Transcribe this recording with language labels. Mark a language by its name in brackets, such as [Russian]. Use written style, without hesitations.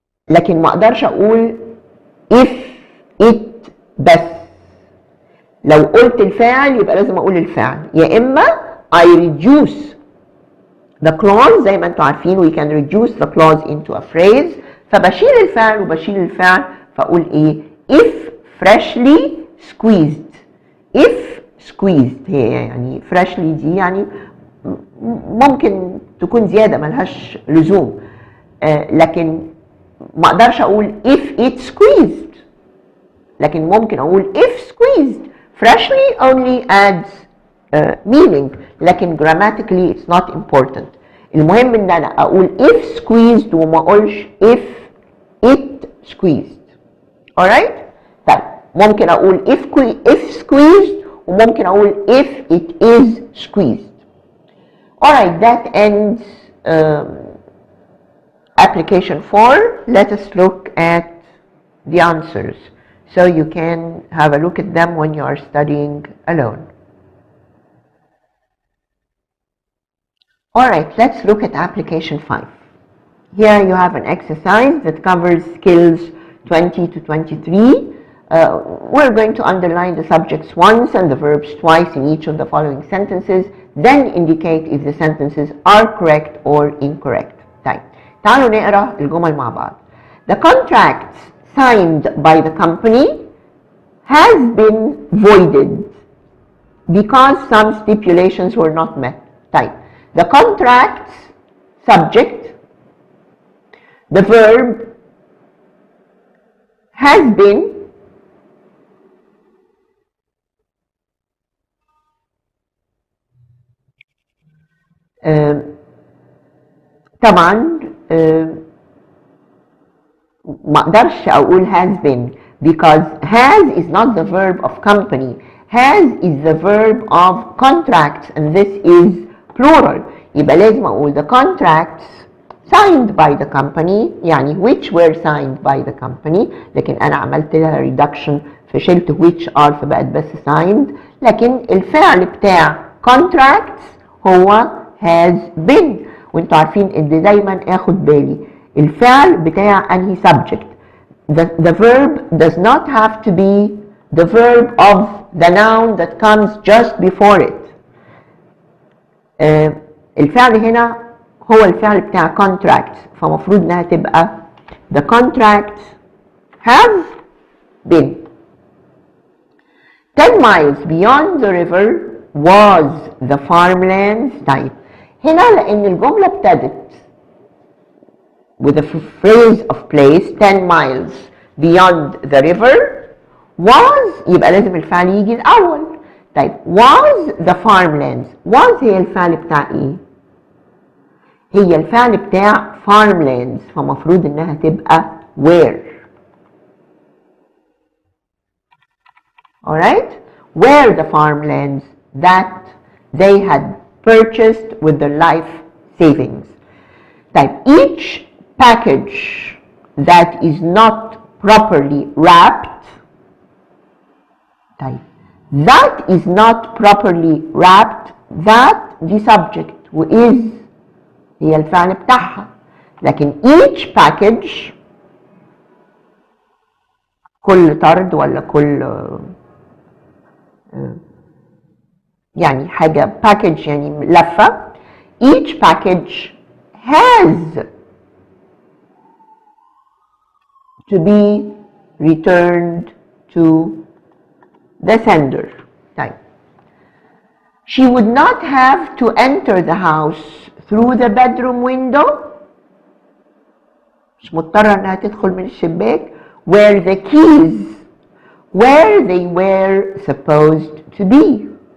[Arabic] لكن ما اقدرش اقول [English] if it [Arabic] بس. لو قلت الفاعل يبقى لازم اقول الفعل، يا اما [English] I reduce the clause [Arabic] زي ما انتوا عارفين [English] we can reduce the clause into a phrase، [Arabic] فبشيل الفعل وبشيل الفعل فاقول ايه [English] if freshly squeezed. if squeezed [Arabic] هي يعني freshly دي يعني ممكن تكون زيادة ملهاش لزوم، لكن ما اقدرش اقول [English] if it squeezed، [Arabic] لكن ممكن اقول if squeezed. [English] freshly only adds meaning، لكن grammatically it's not important. [Arabic] المهم ان انا اقول [English] if squeezed [Arabic] وما اقولش [English] if it squeezed. alright؟ [Arabic] طيب ممكن اقول [English] if squeezed [Arabic] وممكن اقول [English] if it is squeezed. alright, that ends application 4. Let us look at the answers so you can have a look at them when you are studying alone. Alright, let's look at application 5. Here you have an exercise that covers skills 20 to 23. We're going to underline the subjects once and the verbs twice in each of the following sentences, then indicate if the sentences are correct or incorrect. [Arabic] طيب تعالوا نقرأ الجمل مع بعض. [English] The contracts signed by the company has been voided because some stipulations were not met. طيب the contracts subject, the verb has been, [Arabic] طبعا ما اقدرش اقول [English] has been because has is not the verb of company. has is the verb of contracts and this is plural. [Arabic] يبقى لازم اقول [English] the contracts signed by the company [Arabic] يعني [English] which were signed by the company، [Arabic] لكن انا عملت لها reduction فشلت [English] which are [Arabic] فبقت بس signed، لكن الفعل بتاع contracts هو [English] has been. [Arabic] وانتوا عارفين ان دايما اخد بالي الفعل بتاع انهي subject. [English] The verb does not have to be the verb of the noun that comes just before it. [Arabic] الفعل هنا هو الفعل بتاع contracts، فمفروض انها تبقى [English] the contracts have been. 10 miles beyond the river was the farmlands. [Arabic] طيب هنا لان الجمله ابتدت [English] with a phrase of place 10 miles beyond the river was [Arabic] يبقى لازم الفعل يجي الاول. طيب [English] was the farmlands، [Arabic] was هي الفعل بتاع ايه؟ هي الفعل بتاع farmlands، فمفروض انها تبقى where. [English] alright, where the farmlands that they had purchased with their life savings. طيب each package that is not properly wrapped. [Arabic] طيب [English] that is not properly wrapped، [Arabic] that the subject و is هي الفعل بتاعها، لكن [English] each package [Arabic] كل طرد ولا كل يعني حاجة package يعني لفة. [English] each package has to be returned to the sender. طيب she would not have to enter the house through the bedroom window، [Arabic] مش مضطرة انها تدخل من الشباك، [English] where the keys where they were supposed to be.